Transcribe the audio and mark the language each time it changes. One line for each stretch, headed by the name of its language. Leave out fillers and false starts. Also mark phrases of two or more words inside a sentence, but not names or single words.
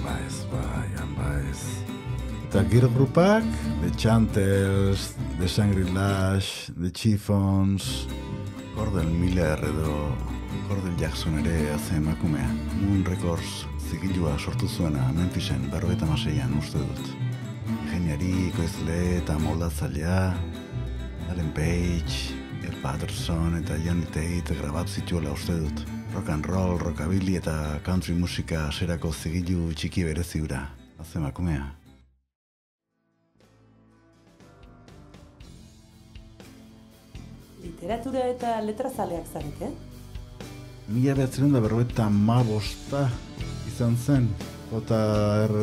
Basque: Eta giro grupak, The Chantels, The Shangri-La's, The Chiffons, Cordell Miller edo Cordell Jackson ere haze emakumea. Moon Records zigilua sortu zuena Memphisen 56an uste dut. Ingeniari, ekoizle eta moldatzailea, Alan Page, El Patterson eta Johnny Tate grabatu zituela uste dut.
English: Rock and roll,
Basque: rockabilly eta country musika aserako zigilu txiki bereziura. Haze emakumea. Literatura eta letrazaleak zarete? 1955 izan zen, eta R.